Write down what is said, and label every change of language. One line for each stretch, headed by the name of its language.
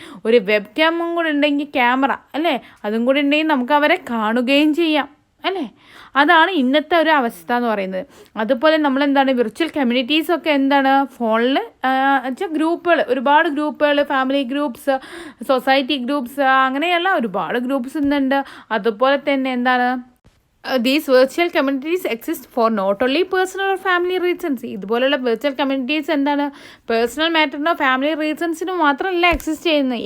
Malayalam: ഒരു വെബ് ക്യാമും കൂടെ ഉണ്ടെങ്കിൽ, ക്യാമറ അല്ലേ, അതും കൂടെ ഉണ്ടെങ്കിൽ നമുക്ക് അവരെ കാണുകയും ചെയ്യാം അല്ലേ? അതാണ് ഇന്നത്തെ ഒരു അവസ്ഥ എന്ന് പറയുന്നത്. അതുപോലെ നമ്മളെന്താണ്, വിർച്വൽ കമ്മ്യൂണിറ്റീസൊക്കെ എന്താണ്, ഫോണിൽ വെച്ചാൽ ഗ്രൂപ്പുകൾ, ഒരുപാട് ഗ്രൂപ്പുകൾ, ഫാമിലി ഗ്രൂപ്പ്സ്, സൊസൈറ്റി ഗ്രൂപ്പ്സ്, അങ്ങനെയുള്ള ഒരുപാട് ഗ്രൂപ്പ്സ് ഇന്നുണ്ട്. അതുപോലെ തന്നെ എന്താണ്,
English: these virtual communities exist for not only personal or family reasons.
Malayalam: ഇതുപോലുള്ള വെർച്വൽ കമ്മ്യൂണിറ്റീസ് എന്താണ്, പേഴ്സണൽ മാറ്ററിനോ ഫാമിലി റീസൺസിനോ മാത്രമല്ല എക്സിസ്റ്റ് ചെയ്യുന്നത്.